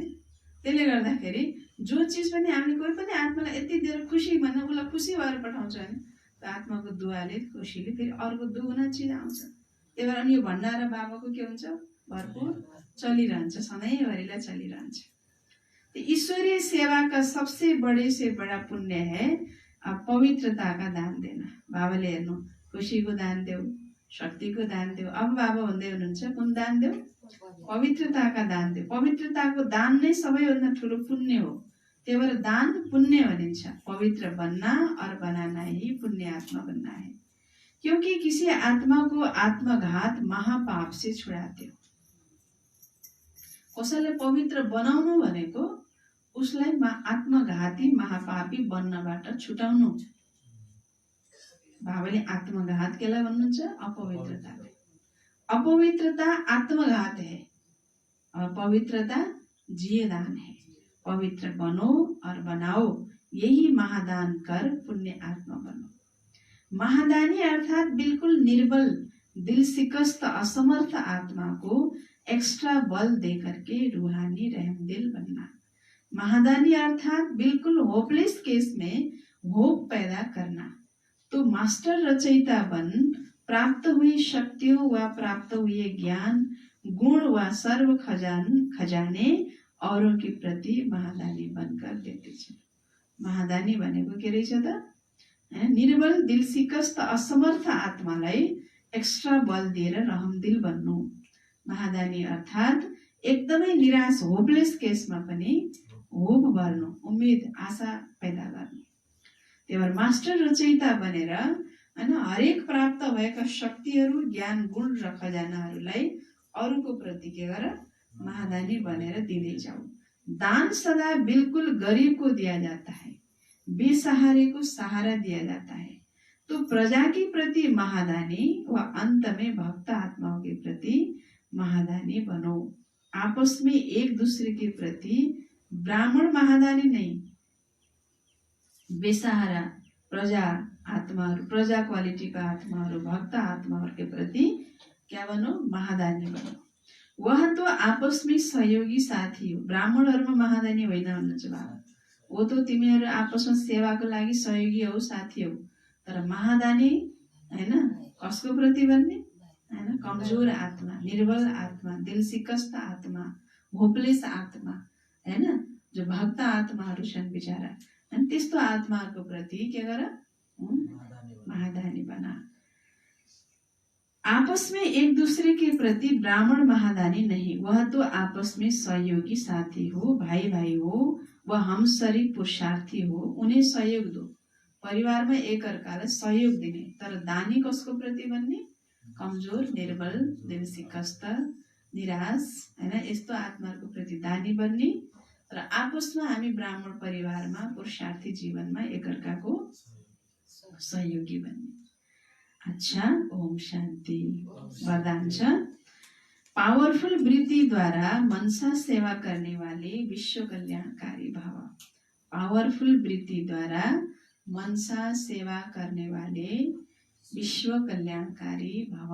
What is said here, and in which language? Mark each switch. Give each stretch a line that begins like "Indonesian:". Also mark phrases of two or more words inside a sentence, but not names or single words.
Nepali: त्यसले गर्दाखेरि जो चिज पनि हामीले कोही पनि आत्मालाई यति दिएर खुसी भन्दा उसलाई खुसी भएर पठाउँछ भने त्यो आत्माको दुवाले खुसीले फेरि अर्को दुगुना चिज आउँछ। त्यही भएर अनि यो भण्डारा बाबाको के हुन्छ, भरपूर चलिरहन्छ, सधैँभरिलाई चलिरहन्छ।
Hindi: ईश्वरीय सेवा का सबसे बड़े से बड़ा पुण्य है पवित्रता का दान देना।
Nepali: बाबाले हेर्नु खुसीको दान देऊ, शक्तिको दान देऊ। अब बाबा भन्दै हुनुहुन्छ कुन दान देऊ, पवित्रताका दान देऊ। पवित्रताको दान नै सबैभन्दा ठुलो पुण्य हो। त्यही भएर दान पुण्य भनिन्छ।
Hindi: पवित्र बनना और बनाना ही पुण्य आत्मा बनना है, क्योंकि किसी आत्मा को आत्मघात महापाप से छुड़ाते हो।
Nepali: कसैलाई पवित्र बनाउनु भनेको उसलाई आत्मघाती महापापी बन्नबाट छुटाउनु। बाबाले आत्मघात केलाई भन्नुहुन्छ, अपवित्रता।
Hindi: अपवित्रता आत्मघात है और पवित्रता जियदान है। पवित्र बनो और बनाओ, यही महादान कर पुण्य आत्मा बनो। महादानी अर्थात बिल्कुल निर्बल, दिल शिकस्त, असमर्थ आत्मा को एक्स्ट्रा बल दे करके रूहानी रहमदिल बनना। महादानी अर्थात बिल्कुल
English: hopeless case
Hindi: में होप पैदा करना। तो मास्टर रचयिता बन प्राप्त हुई शक्तियों व प्राप्त हुए ज्ञान, गुण व सर्व खजाने औरों के प्रति महादानी बनकर देते छ।
Nepali: महादानी भनेको के रहेछ त, निर्बल, दिल शिकस्त, असमर्थ आत्मालाई एक्स्ट्रा बल दिएर रहमदिल बन्नु। महादानी अर्थात एकदमै निराश,
English: hopeless caseमा
Nepali: पनि होप भर्नु, उम्मेद, आशा पैदा गर्नु। त्यही भएर मास्टर रचयिता बनेर हैन हरेक प्राप्त भएका शक्तिहरू, ज्ञान, गुण र खजानाहरूलाई अरूको प्रति के गर, महादानी बनेर दिँदै जाऊ।
Hindi: दान सदा बिल्कुल गरीब को दिया जाता है, बेसहारे को सहारा दिया जाता है। तो प्रजा के प्रति महादानी व अंत में भक्त आत्माओं के प्रति महादानी बनो। आपस में एक दूसरे के प्रति ब्राह्मण महादानी नहीं, बेसहारा
Nepali: प्रजा आत्माहरू, प्रजा क्वालिटीका आत्माहरू, भक्त आत्माहरू
Hindi: के प्रति क्या बनो, महादानी बनो। वह तो आपस में सहयोगी साथी हो।
Nepali: ब्राह्मणहरूमा महादानी होइन भन्नुहुन्छ बाबा।
Hindi: वो तो
Nepali: तिमीहरू आपसमा सेवाको लागि सहयोगी हो, साथी हो। तर महादानी हैन कसको प्रति बन्ने, हैन कमजोर आत्मा, निर्बल आत्मा, दिल शिकस्त आत्मा, होपलेस आत्मा, हैन जो भक्त आत्माहरू छन् बिचारा, अनि त्यस्तो आत्माको प्रति के गर, महादानी बना।
Hindi: आपस में एक दूसरे के प्रति ब्राह्मण महादानी नहीं, वह तो आपस में सहयोगी साथी हो, भाई भाई हो, वह हम शरीर पुरुषार्थी हो, उन्हें सहयोग दो।
Nepali: परिवार में एक अर्कालाई सहयोग दिने। तर दानी कसको प्रति बन्ने, कमजोर, निर्बल, दिल शिकस्त, निराश, हैन यस्तो आत्माको प्रति दानी बन्ने। र आपसमा हामी ब्राह्मण परिवारमा, पुरुषार्थी जीवनमा एक अर्काको सहयोगी बन्ने।
Hindi: अच्छा, ओम शांति। वरदान छ, पावरफुल वृत्ति द्वारा मनसा सेवा करने वाले विश्व कल्याणकारी भव। पावरफुल वृत्ति द्वारा मनसा सेवा करने वाले विश्व कल्याणकारी भव।